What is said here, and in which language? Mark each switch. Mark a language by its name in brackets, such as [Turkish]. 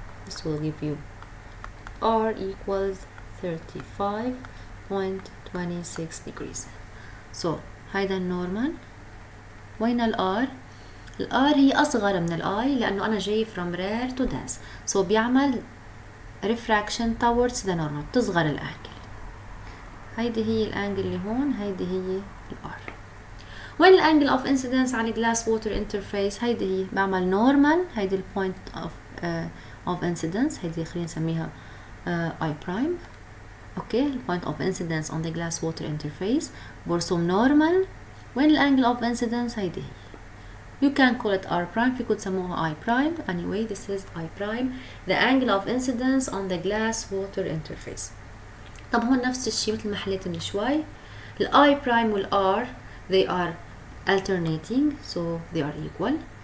[English] this will give you R equals 35.26 degrees. [Arabic] so هيدا النورمال. وين الR؟ الR هي أصغر من الI لأنه أنا جاي [English] from rare to dense. [Arabic] so بيعمل refraction towards the normal، بتصغر الأنجل. هيدي هي الأنجل اللي هون، هيدي هي الR. وين الانجل اوف انسيدنس على جلاس ووتر انترفيس؟ هيدي هي بعمل نورمال، هيدي البوينت اوف انسيدنس، هيدي خلينا نسميها اي برايم. [English] okay point of incidence on the glass water interface [Arabic] برسم [English] normal. [Arabic] وين ال angle of incidence؟ هيدي هي. [English] You can call it R prime، [Arabic] فيكم تسموها I prime. [English] Anyway this is I prime the angle of incidence on the glass water interface. [Arabic] طب هون نفس الشيء مثل ما حليت من شوي. [English] ال I prime وال R they are alternating so they are equal.